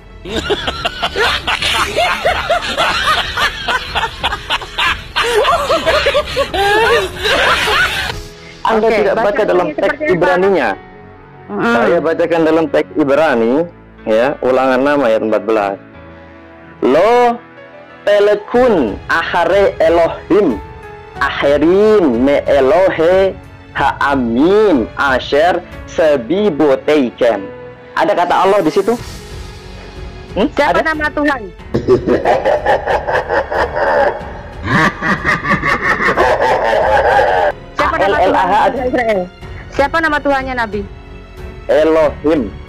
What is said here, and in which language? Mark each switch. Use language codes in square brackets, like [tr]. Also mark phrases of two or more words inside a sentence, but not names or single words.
[id] Anda tidak baca dalam teks Ibraninya. Saya bacakan dalam teks Ibrani ya, ulangan 6 ayat 14. [he] לא תלכון אחרי אלהים אחרים מ אלהי העמים אשר סביבותיכם. [id] Ada kata Allah di situ? Siapa ada? Nama Tuhan? Siapa nama Tuhan Israel? Siapa nama Tuhannya Nabi? Elohim.